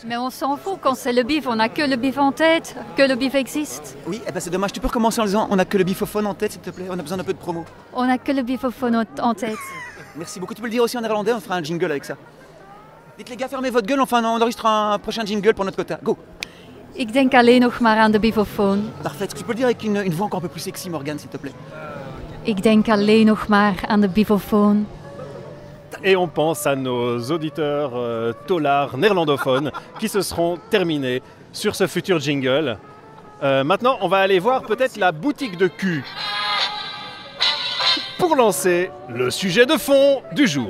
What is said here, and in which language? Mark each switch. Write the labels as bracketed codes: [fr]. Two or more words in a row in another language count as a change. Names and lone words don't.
[fr] Mais on s'en fout, quand c'est le bif, on n'a que le bif en tête, que le bif existe. Oui, eh ben c'est dommage. Tu peux recommencer en disant on a que le bifophone en tête, s'il te plaît. On a besoin d'un peu de promo. On n'a que le bifophone en tête. Merci beaucoup. Tu peux le dire aussi en néerlandais, on fera un jingle avec ça. Dites les gars, fermez votre gueule, enfin on enregistre un prochain jingle pour notre quota. Go. [nl] Ik denk alleen nog maar aan de bifofoon. [fr] Parfait. Est-ce que tu peux le dire avec une voix encore un peu plus sexy, Morgane, s'il te plaît? [nl] Ik denk alleen nog maar aan de bifofoon. [fr] Et on pense à nos auditeurs taulards néerlandophones qui se seront terminés sur ce futur jingle. Maintenant, on va aller voir peut-être la boutique de cul pour lancer le sujet de fond du jour.